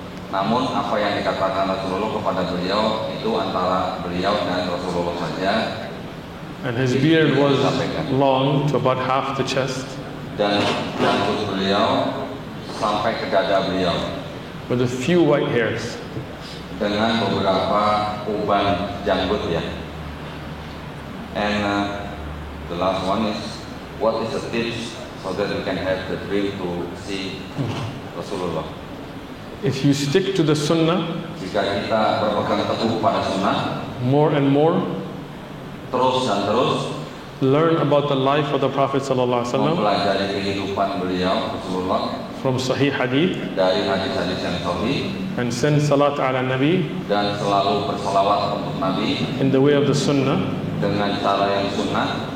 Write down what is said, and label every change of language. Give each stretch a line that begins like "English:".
Indonesian: Namun apa yang dikatakan Rasulullah kepada beliau itu antara beliau dan Rasulullah saja.
English: And his beard was long to about half the chest,
Indonesian: Dan rambut beliau sampai ke dada beliau
English: with a few white hairs.
Indonesian: dengan beberapa uban janggut ya.
English: And the last one is, what is the tips so that we can have the dream to see Rasulullah? If you stick to the Sunnah
Indonesian: Jika kita berpegang teguh pada sunnah,
English: more and more,
Indonesian: terus dan terus
English: learn about the life of the Prophet ﷺ
Indonesian: mempelajari kehidupan beliau Rasulullah
English: from Sahih Hadith
Indonesian: dari hadis-hadis yang sahih
English: and send salat ala Nabi
Indonesian: dan selalu bersalawat untuk Nabi
English: in the way of the Sunnah.
Indonesian: dengan cara yang sunnah,